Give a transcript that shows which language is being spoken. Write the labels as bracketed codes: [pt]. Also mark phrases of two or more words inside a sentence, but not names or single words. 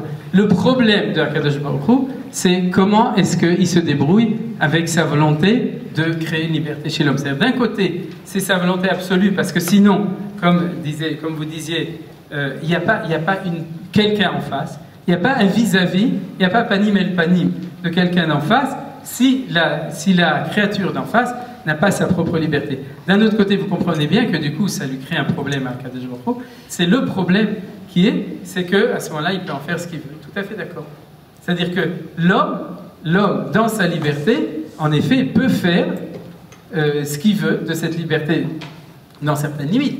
[fr] Le problème de Akadosh Baruch Hu, c'est comment est-ce qu'il se débrouille avec sa volonté de créer une liberté chez l'homme. C'est-à-dire, d'un côté, c'est sa volonté absolue, parce que sinon, comme vous disiez, il n'y a pas quelqu'un en face, il n'y a pas un vis-à-vis, il n'y a pas [he] panim el panim [fr] de quelqu'un d'en face, si la créature d'en face n'a pas sa propre liberté. D'un autre côté, vous comprenez bien que du coup, ça lui crée un problème à Akadosh Baruch Hu. C'est le problème c'est qu'à ce moment-là, il peut en faire ce qu'il veut. Tout à fait d'accord. C'est-à-dire que l'homme, dans sa liberté, en effet, peut faire ce qu'il veut de cette liberté, dans certaines limites.